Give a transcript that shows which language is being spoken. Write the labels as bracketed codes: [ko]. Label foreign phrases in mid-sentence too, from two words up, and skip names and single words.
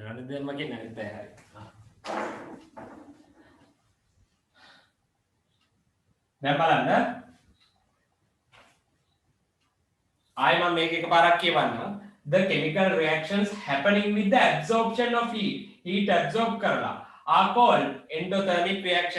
[si] රණදීප් මගේ නේද හරි. දැන් බලන්න. ආයෙ මම මේක එකපාරක් කියවන්නම්. [en] The chemical reactions happening with the absorption of heat absorb කරලා are called endothermic reaction.